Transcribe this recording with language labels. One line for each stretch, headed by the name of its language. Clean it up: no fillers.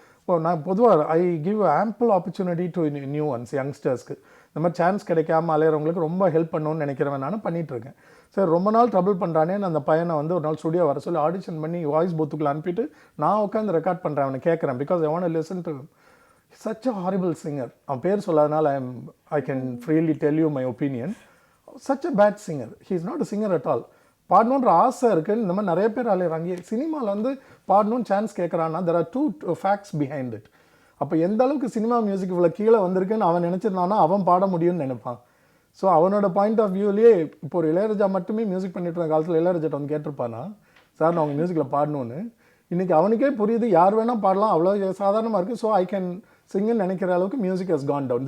Tamil: இப்போ நான் பொதுவாக
English: I give ample opportunity to new ones
Tamil: யங்ஸ்டர்ஸ்க்கு இந்த மாதிரி சான்ஸ் கிடைக்காம அலையிறவங்களுக்கு ரொம்ப ஹெல்ப் பண்ணணும்னு நினைக்கிறவன் நான் பண்ணிகிட்ருக்கேன். சார் ரொம்ப நாள் ட்ரபிள் பண்ணுறானேன்னு அந்த பையனை வந்து ஒரு நாள் ஸ்டுடியோ வர சொல்லி ஆடிஷன் பண்ணி வாய்ஸ் பூத்துக்குள்ள அனுப்பிட்டு நான் உட்காந்து ரெக்கார்ட் பண்ணுறேன், அவனை கேட்குறேன்.
English: Because I want to listen to such a horrible singer.
Tamil: அவன் பேர் சொல்லாதனால
English: I can freely tell you my opinion. Such a bad singer. He is not a singer at all.
Tamil: பாடணுன்ற ஆசை இருக்குன்னு இந்த மாதிரி நிறைய பேர் அலையிறாங்க. சினிமாவில் வந்து பாடணும்னு chance கேட்குறான்னா
English: there are two facts behind it.
Tamil: அப்போ எந்த அளவுக்கு சினிமா மியூசிக் இவ்வளோ கீழே வந்திருக்குன்னு அவன் நினச்சிருந்தானா அவன் பாட முடியும்னு நினைப்பான். ஸோ அவனோட பாயிண்ட் ஆஃப் வியூலேயே இப்போ ஒரு இளையராஜா மட்டுமே மியூசிக் பண்ணிட்டு இருந்த காலத்தில் இளையராஜாட்ட வந்து கேட்டிருப்பானா சார் நான் உங்கள் மியூசிக்கில் பாடணும்னு. இன்றைக்கி அவனுக்கே புரியுது யார் வேணால் பாடலாம், அவ்வளோ சாதாரணமாக இருக்குது. ஸோ
English: I can சிங்குன்னு
Tamil: நினைக்கிற அளவுக்கு
English: Music has gone down.